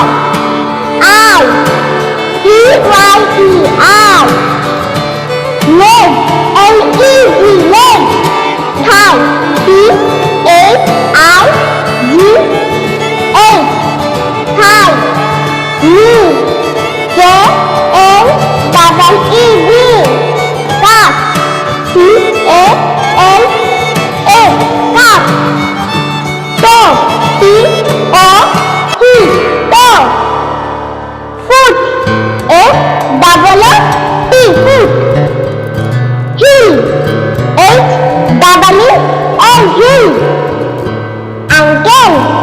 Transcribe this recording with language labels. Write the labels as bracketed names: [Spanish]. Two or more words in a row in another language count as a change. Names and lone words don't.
[English] Eye. E-Y-E-R. Leg. L-E-G. Leg. Thigh. T-H-I-G-H. Thigh. Knee. K-N-E-E-D. Calf. C-A-L-F. Calf. Toe. T-O-E. Toe. Foot. F-double-O-T. Foot. Heel. H-double-E-L. Heel. Ankle.